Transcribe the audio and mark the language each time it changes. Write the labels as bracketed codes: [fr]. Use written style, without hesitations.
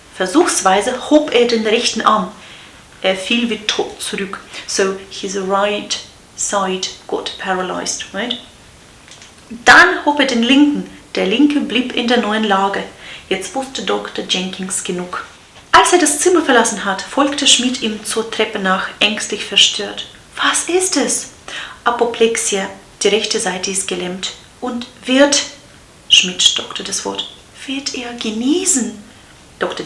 [de] Versuchsweise hob er den rechten Arm. Er fiel wie tot zurück. [en] So his right side got paralyzed, right? [de] Dann hob er den linken. Der linke blieb in der neuen Lage. Jetzt wusste Dr. Jenkins genug. Als er das Zimmer verlassen hat, folgte Schmidt ihm zur Treppe nach, ängstlich verstört. Was ist es? Apoplexia, die rechte Seite ist gelähmt. Und Schmidt stockte das Wort, wird er genesen? Dr.